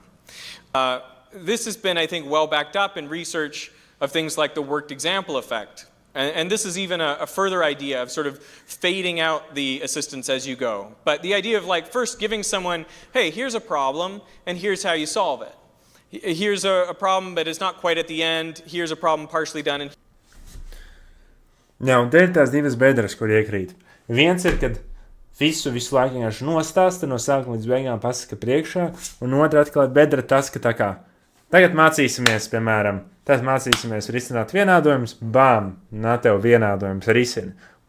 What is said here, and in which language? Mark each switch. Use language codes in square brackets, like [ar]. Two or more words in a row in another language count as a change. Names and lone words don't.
[en] This has been, I think, well backed up in research of things like the worked example effect. And this is even a further idea of sort of fading out the assistance as you go. But the idea of like first giving someone, hey, here's a problem, and here's how you solve it. Here's a problem, but it's not quite at the end. Here's a problem partially done. [lv] Jā, un te ir tās divas bedres, kur iekrīt. Viens ir, kad visu laiku vienkārši nostāsta, no sākuma līdz beigām pasaka priekšā, un otra atkal ir bedra tas, ka tā kā tagad mācīsimies, piemēram, risināt vienādojumus, bām, nā tev vienādojums risina.